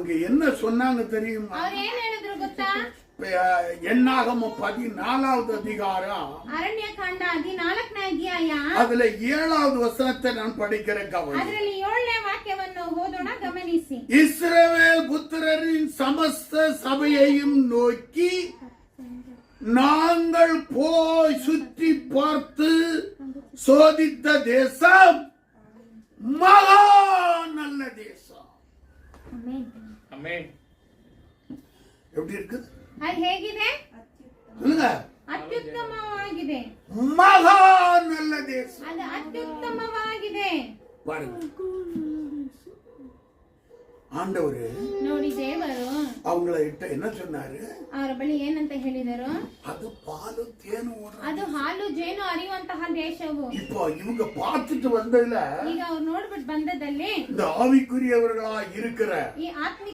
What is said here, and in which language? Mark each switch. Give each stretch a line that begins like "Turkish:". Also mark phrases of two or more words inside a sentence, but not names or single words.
Tamil: அவங்க என்ன சொன்னாங்க தெரியுமா?
Kannada: ಅವ್ರು ಏನ್ ಹೇಳಿದ್ರು ಗೊತ್ತಾ?
Tamil: என்னாகமம் 14வது அதிகாரம்
Kannada: ಅರಣ್ಯಕಾಂಡ 14ನೇ ಅಧ್ಯಾಯ
Tamil: அதுல 7வது வசனத்தை நான் படிக்கிறேன். கவனிங்க.
Kannada: ಅದರಲ್ಲಿ 7ನೇ ವಾಕ್ಯವನ್ನು ಓದೋಣ, ಗಮನಿಸಿ.
Tamil: இஸ்ரவேல் புத்திரரின் சமஸ்த சபையையும் நோக்கி, நாங்கள் போய் சுற்றி பார்த்து சோதித்த தேசம் மகா நல்ல தேசம். எப்படி இருக்குது?
Kannada: ಅದು ಹೇಗಿದೆ?
Tamil: சொல்லுங்க.
Kannada: ಅತ್ಯುತ್ತಮವಾಗಿದೆ.
Tamil: மகா நல்ல தேசம்.
Kannada: ಅದು ಅತ್ಯುತ್ತಮವಾಗಿದೆ.
Tamil: பாருங்க, ஆண்டவர்
Kannada: ನೋಡಿ, ದೇವರು
Tamil: அவங்கள என்ன சொன்னாரு?
Kannada: ಅವರ ಬಳಿ ಏನಂತ ಹೇಳಿದರು?
Tamil: அது பாಲು தேனு ஓடுற,
Kannada: ಅದು ಹಾಲು ಜೇನು ಹರಿಯುವಂತಹ ದೇಶವು.
Tamil: இப்போ இவங்க பார்த்துட்டு வந்ததுல
Kannada: ಈಗ ಅವ್ರು ನೋಡ್ಬಿಟ್ಟು ಬಂದದಲ್ಲಿ
Tamil: இந்த ஆவிக்குரியவர்களா இருக்கிற
Kannada: ಈ ಆತ್ಮಿಕ